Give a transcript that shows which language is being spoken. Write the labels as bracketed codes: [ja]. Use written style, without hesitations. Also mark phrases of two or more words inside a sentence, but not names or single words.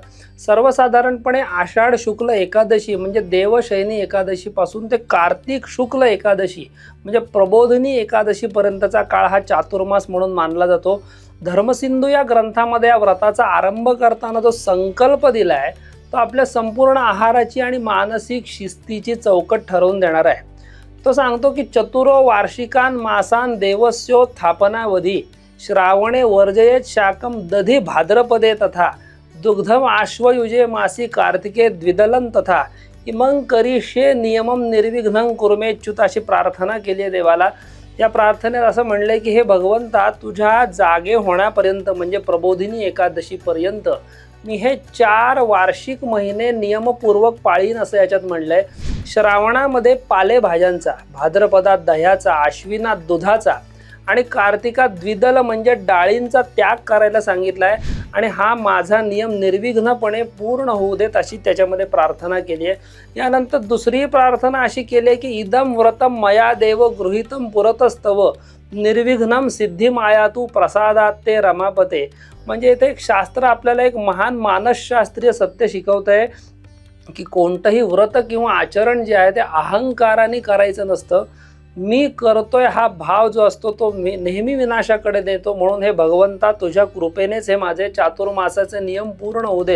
[mr] सर्वसाधारणपणे आषाढ शुक्ल एकादशी म्हणजे देवशयनी एकादशी पासून ते कार्तिक शुक्ल एकादशी म्हणजे प्रबोधिनी एकादशी पर्यंतचा काळ हा चातुर्मास म्हणून मानला जातो. धर्मसिंधू या ग्रंथामध्ये या व्रताचा आरंभ करताना जो संकल्प दिलाय तो आपल्या संपूर्ण आहाराची आणि मानसिक शिस्तीची चौकट ठरवून देणार आहे. तो सांगतो की [sa] चतुरो वार्षिकान मासान देवस्योत्थापनावधी श्रावणे वर्जयेत शाकम दधी भाद्रपदे तथा दुग्धम आश्वयुजे मासी कार्तिके द्विदलन तथा इमं करिष्ये नियमम निर्विघ्नं कुर्मेच्युत [mr] अशी प्रार्थना केली आहे देवाला. या प्रार्थनेत असं म्हणलंय की हे भगवंता, तुझ्या जागे होण्यापर्यंत म्हणजे प्रबोधिनी एकादशीपर्यंत मी हे 4 वार्षिक महिने नियमपूर्वक पाळीन असं याच्यात म्हणलंय. श्रावणामध्ये पालेभाज्यांचा, भाद्रपदात दह्याचा, आश्विनात दुधाचा आणि कार्तिकात द्विदल म्हणजे डाळींचा त्याग करायला सांगितलाय. आणि हा माझा नियम निर्विघ्नपणे पूर्ण होऊ देत अशी त्याच्यामध्ये प्रार्थना केली आहे. यानंतर दुसरी प्रार्थना अशी केली आहे की [sa] इदम व्रतम मया देव गृहीतम पुरतस्तव निर्विघ्नम सिद्धिमायातू प्रसादात ते रमापते. [mr] म्हणजे इथे एक शास्त्र आपल्याला एक महान मानसशास्त्रीय सत्य शिकवत आहे की कोणतंही व्रत किंवा आचरण जे आहे ते अहंकाराने करायचं नसतं. मी करतोय हा भाव जो असतो तो मी नेहमी विनाशाकडे देतो. म्हणून हे भगवंता, तुझ्या कृपेनेच हे माझे चातुर्मासाचे नियम पूर्ण होऊ देत.